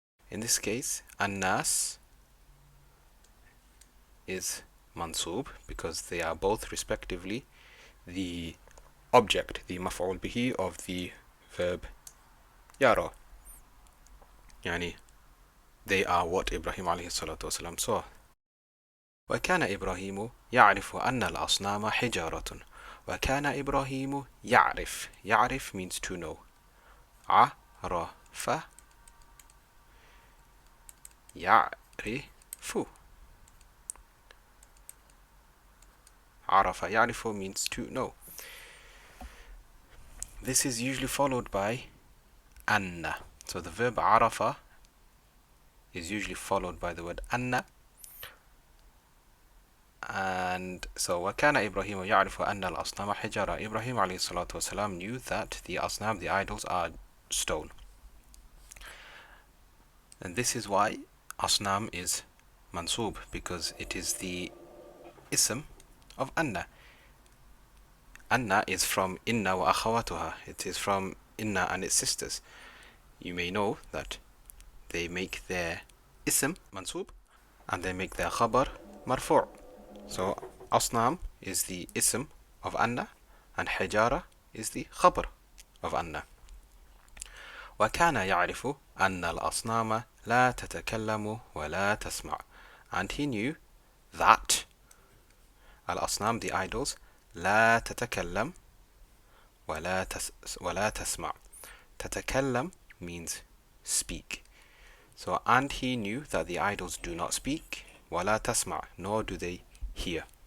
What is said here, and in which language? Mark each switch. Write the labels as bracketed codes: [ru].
[en] In this case, an-nas is mansub because they are both respectively the object, the maf'ul bihi of the verb yara. Yani they are what Ibrahim alayhi salatu wasalam saw. [ar] وكان إبراهيم يعرف أن الأصنام حجارة. وكان إبراهيم يعرف. [en] يعرف means to know. [ar] عرف يعرف. [en] عرف يعرف means to know. This is usually followed by anna. So the verb عرف is usually followed by the word anna. And so [ar] وَكَانَ إِبْرَاهِيمُ يَعْرِفُ أَنَّ الْأَصْنَامَ حِجَارَةٌ. [en] Ibrahim alayhi salatu wasalam knew that the asnam, the idols, are stone. And this is why asnam is mansub, because it is the ism of anna. Anna is from inna wa akhawatuha. It is from inna and its sisters. You may know that they make their ism mansub and they make their khabar marfu'. So asnam is the ism of anna and hijara is the khabar of anna. [ar] وكان يعرف أن الأصنام لا تتكلم ولا تسمع. [en] And he knew that al-asnam, the idols, [ar] لا تتكلم ولا تسمع. [en] تتكلم means speak. So and he knew that the idols do not speak, [ar] ولا تسمع, [en] nor do they hear.